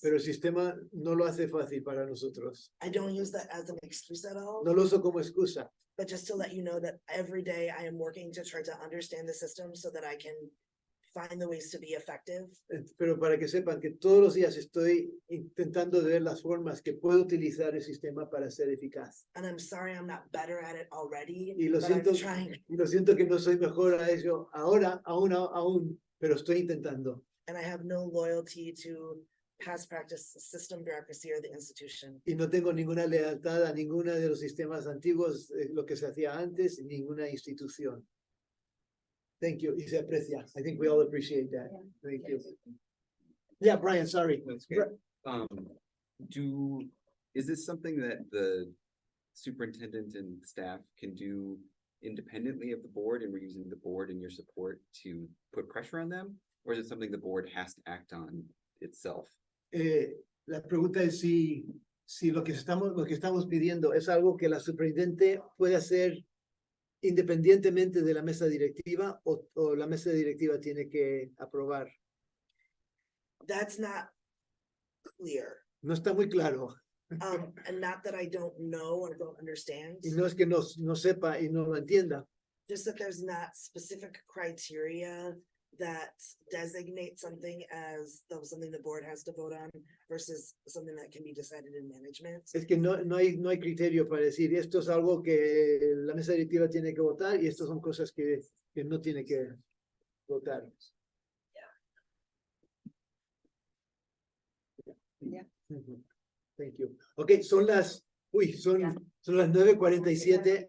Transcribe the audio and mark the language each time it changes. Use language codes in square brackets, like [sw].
[es] Pero el sistema no lo hace fácil para nosotros. [en] I don't use that as an excuse at all. [es] No lo uso como excusa. [en] But just to let you know that every day I am working to try to understand the system so that I can find the ways to be effective. [es] Pero para que sepan que todos los días estoy intentando ver las formas que puedo utilizar el sistema para ser eficaz. [en] And I'm sorry I'm not better at it already. [es] Y lo siento que no soy mejor a ello ahora, aún, pero estoy intentando. [en] And I have no loyalty to past practice, system bureaucracy, or the institution. [es] Y no tengo ninguna lealtad a ninguna de los sistemas antiguos, lo que se hacía antes, ninguna institución. [en] Thank you. [es] Y se aprecia. [en] I think we all appreciate that. Thank you. Yeah, Brian, sorry. That's good. Is this something that the superintendent and staff can do independently of the board, and we're using the board and your support to put pressure on them? Or is it something the board has to act on itself? [es] La pregunta es si lo que estamos pidiendo es algo que la superintendente puede hacer independientemente de la mesa directiva o la mesa directiva tiene que aprobar. [en] That's not clear. [es] No está muy claro. [en] And not that I don't know or don't understand. [es] Y no es que no sepa y no lo entienda. [en] Just that there's not specific criteria that designate something as something the board has to vote on versus something that can be decided in management. [es] Es que no hay criterio para decir esto es algo que la mesa directiva tiene que votar y estas son cosas que no tiene que votar. Ujú. [en] Thank you. [es] Okay, son las 9:47.